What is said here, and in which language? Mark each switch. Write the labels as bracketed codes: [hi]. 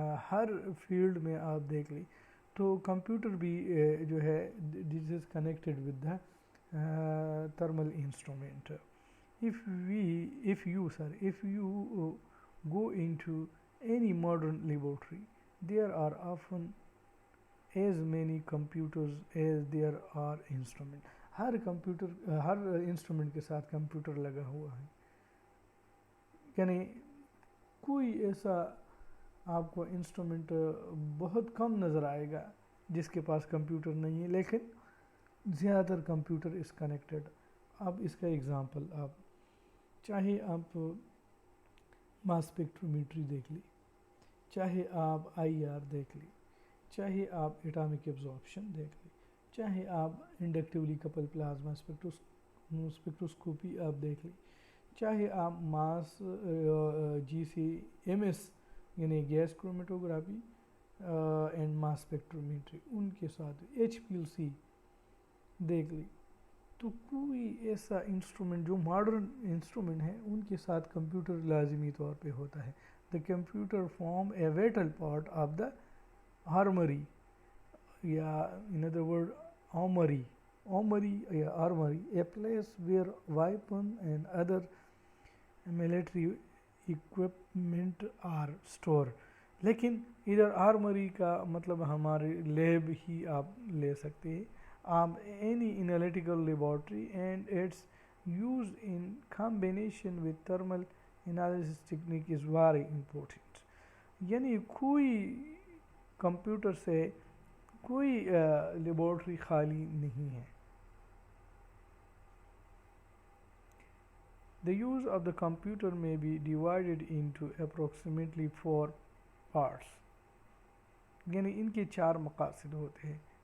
[ur] ہر field میں آپ دیکھ لیں تو کمپیوٹر بھی جو ہے [en] This is connected with the thermal instrument. If you go into any modern laboratory, there are often as many computers as there are instruments. [ur] Hare instrument کے ساتھ کمپیوٹر لگا ہوا ہے. یعنی کوئی ایسا آپ کو انسٹرومنٹ بہت کم نظر آئے گا جس کے پاس کمپیوٹر نہیں ہے, لیکن زیادہ تر کمپیوٹر [en] Is connected. [ur] اب اس کا ایگزامپل آپ چاہے آپ ماس اسپیکٹرومیٹری دیکھ لی, چاہے آپ آئی آر دیکھ لی, چاہے آپ ایٹامک ایبزارپشن دیکھ لی, چاہے آپ انڈکٹیولی کپل پلازما اسپیکٹروسکوپی آپ دیکھ لی, چاہے آپ ماس جی سی ایم ایس یعنی گیس کرومیٹوگرافی اینڈ ماس اسپیکٹرومیٹری ان کے ساتھ ایچ پی ایل سی دیکھ لی. تو کوئی ایسا انسٹرومنٹ جو ماڈرن انسٹرومنٹ ہیں ان کے ساتھ کمپیوٹر لازمی طور پہ ہوتا ہے. [en] The computer form a vital part of the armory یا in other word armory یا armory, a place where weapon and other military equipment are stored. [ur] لیکن ادھر آرمری کا مطلب ہمارے لیب ہی آپ لے سکتے ہیں. [en] Any analytical laboratory and its use in combination with thermal analysis technique is very important. [ur] یعنی کوئی کمپیوٹر سے کوئی لیبارٹری خالی نہیں ہے. [en] The use of the computer may be divided into approximately 4 parts. [ur] یعنی ان کے 4 مقاصد ہوتے ہیں.